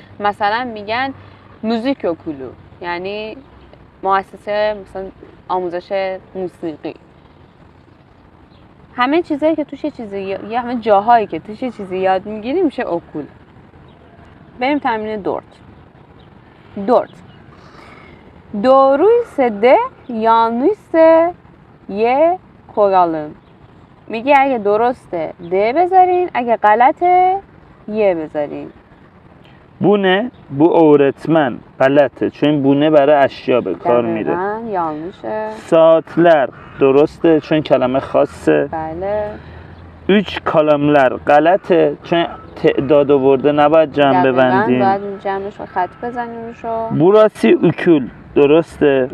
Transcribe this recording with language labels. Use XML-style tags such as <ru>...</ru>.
<fa>مثلا میگن موزیک okulu، یعنی مؤسسه مثلا آموزش موسیقی. همه چیزایی که توش یا همه جاهایی که توش چیزی یاد میگیری میشه okul. بریم تمرین dört.</fa> <tr>Doğruysa de, yanlışsa ye koyalım.</tr> <fa>میگه اگه درسته ده بذارین، اگه غلطه یه بذارین. بونه،</fa> <tr>bu öğretmen</tr> <fa>غلطه چون بونه برای اشیا به کار میره. دقیقاً yanlışه. saatler درسته چون کلمه خاصه. بله. 3 kalemler غلطه چون تعداد آورده نباید جمع ببندیم. باید جمعش رو خط بزنیم روشو.</fa> <tr>burası okul درسته.</tr>